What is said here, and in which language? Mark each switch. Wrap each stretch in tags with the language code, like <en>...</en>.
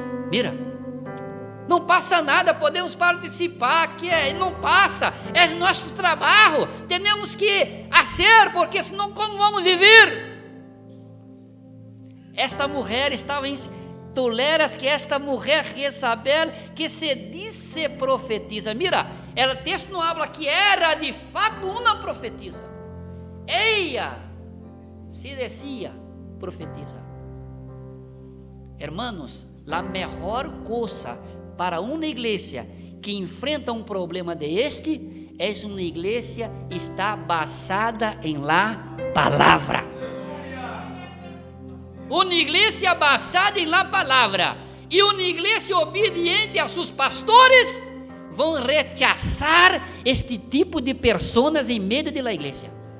<pt>Mira, não passa nada, podemos participar, não passa, é nosso trabalho, temos que fazer, porque senão como vamos viver? Esta mulher estava em... Toleras que esta mulher Jezabel, que se disse profetiza. Mira, o texto não habla que era de fato uma profetisa.</pt> <es>Ella se decía profetiza.</es> <pt>Hermanos, a melhor coisa para uma igreja que enfrenta um problema deste é uma igreja que está basada em la palavra. Uma igreja basada em la palavra e uma igreja obediente a seus pastores vão rechazar este tipo de pessoas em meio da igreja.</pt>